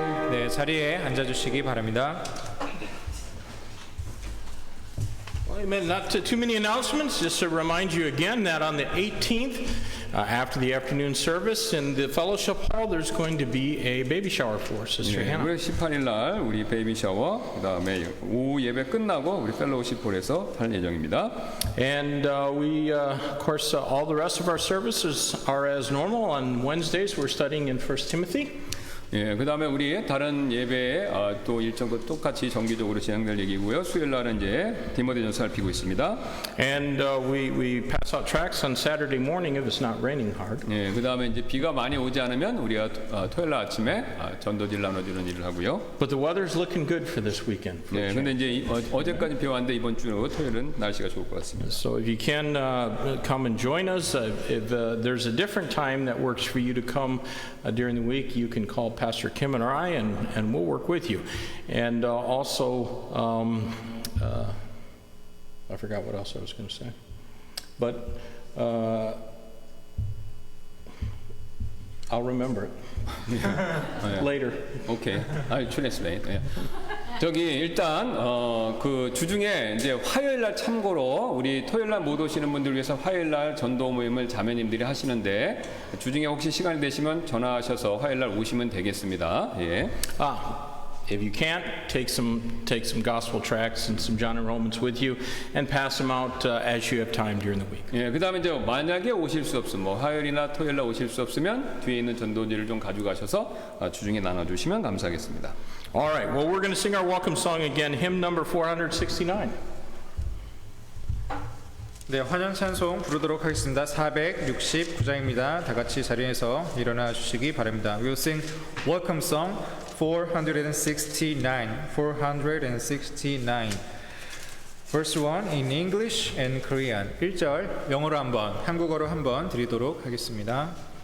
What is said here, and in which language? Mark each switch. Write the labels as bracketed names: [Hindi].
[Korean] 네, 자리에 앉아주시기 바랍니다. [English] Well, amen. Not too many announcements. Just to remind you again that on the 18th, after the afternoon service in the fellowship hall, there's going to be a baby shower for Sister Hannah. [Korean] 9월 18일 날 우리 베이비 샤워, 그다음에 오후 예배 끝나고 우리 펠로우십 홀에서 할 예정입니다. [English] And we, of course, all the rest of our services are as normal. On Wednesdays, we're studying in 1 Timothy. [Korean] 예, 그 다음에 우리 다른 예배에 또 일정과 똑같이 정기적으로 진행될 얘기고요. 수요일 날은 이제 디모데전서 살피고 있습니다. [English] And we pass out tracts on Saturday morning if it's not raining hard. [Korean] 예, 그 다음에 이제 비가 많이 오지 않으면 우리가 토요일 날 아침에 전도지를 나눠주는 일을 하고요. [English] But the weather's looking good for this weekend. [Korean] 네, 근데 이제 어제까지 비 왔는데 이번 주 토요일은 날씨가 좋을 것 같습니다. [English] So if you can come and join us, if there's a different time that works for you to come during the week, you can call Pastor Kim and I, and we'll work with you. And also, I forgot what else I was going to say, but I'll remember it later. [Korean] 오케이. translate. 예. 저기 일단 그 주중에 이제 화요일 날 참고로 우리 토요일 날 못 오시는 분들 위해서 화요일 날 전도 모임을 자매님들이 하시는데 주중에 혹시 시간이 되시면 전화하셔서 화요일 날 오시면 되겠습니다. 예. [English] If you can't, take some gospel tracts and some John and Romans with you, and pass them out as you have time during the week. [Korean] 예, 그다음에 이제 만약에 오실 수 없으면 뭐 화요일이나 토요일 날 오실 수 없으면 뒤에 있는 전도지를 좀 가져가셔서 주중에 나눠주시면 감사하겠습니다. [English] All right. Well, we're going to sing our welcome song again, hymn number 469. [Korean] 네, 환영 찬송 부르도록 하겠습니다. 469장입니다. 다 같이 자리에서 일어나 주시기 바랍니다. [English] We'll sing welcome song 469. 469. Verse 1 in English and Korean. [Korean] 1절 영어로 한번, 한국어로 한번 드리도록 하겠습니다.